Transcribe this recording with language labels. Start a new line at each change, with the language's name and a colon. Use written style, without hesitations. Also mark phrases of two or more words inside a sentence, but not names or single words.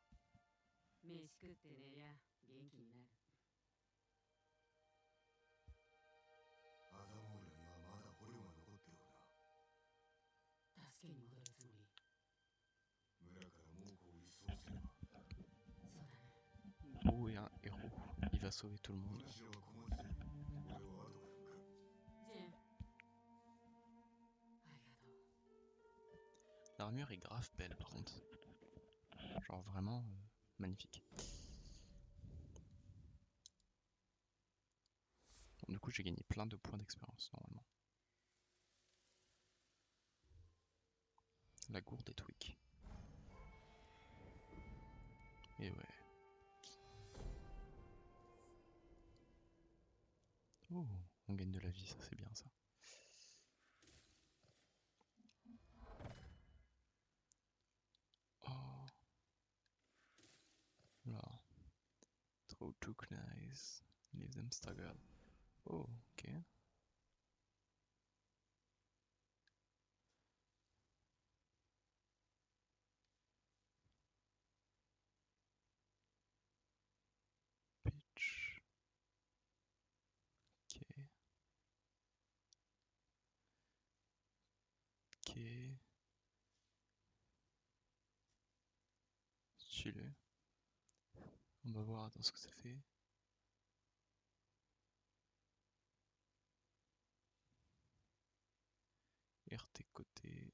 Japanese: 飯食って寝りゃ元気になる。アザモーリャにはまだ捕虜が残っておるな。助けに戻るつもり。村から猛虎を一掃すれば。そうだね。
French: Oh, et un héros. Il va sauver tout le
Japanese: お
French: monde.
Japanese: 主らは小松で俺は後から向かう。ジン、ありがとう。
French: L'armure est grave belle par contre. Genre vraiment magnifique. Bon, du coup j'ai gagné plein de points d'expérience normalement. La gourde est tweak. Et ouais. Oh, on gagne de la vie, ça c'est bien ça. Oh. Là.
English: Throw two knives. Leave them staggered. Oh, ok. Pitch. Ok. Ok.
French: Stylé. On va voir attends ce que ça fait. RT côté.